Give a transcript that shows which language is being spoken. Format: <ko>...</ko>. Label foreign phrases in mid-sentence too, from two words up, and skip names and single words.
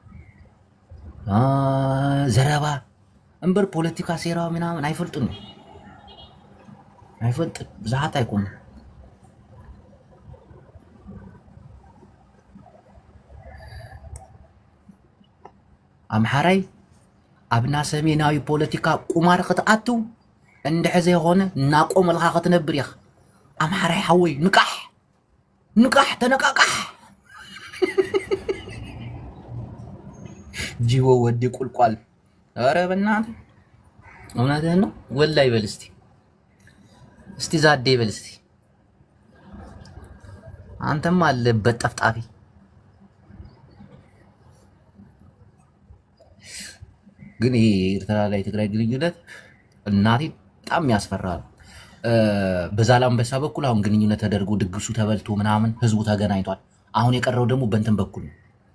<ti>ዘረባ እምበር ፖለቲካ ሴራ ምናምን ኣይፈልጡን ኣይፈልጥን ብዙሓት ኣይኮኑ አምሓራይ ኣብና ሰሜናዊ ፖለቲካ ቁማር ክትኣትው እንድሕዘ የሆነ እናቆመልካ ክትነብር ኢኻ። አምሓራይ ሓወይ ንቃሕ ተነቃቃሕ ጂዎ ወዲ ቁልቋል።</ti> <am>ኧረ በእናትህ እውነትህን ነው ወላሂ በል እስቲ ዛዴ በል እስቲ አንተም አለበት ጠፍጣፊ ግን ኤርትራ ላይ ትግራይ ግንኙነት እናቴ በጣም ያስፈራል። በዛላምበሳ በኩል አሁን ግንኙነት ተደርጎ ድግሱ ተበልቶ ምናምን ህዝቡ ተገናኝቷል። አሁን የቀረው ደግሞ በእንትን በኩል ነው</am>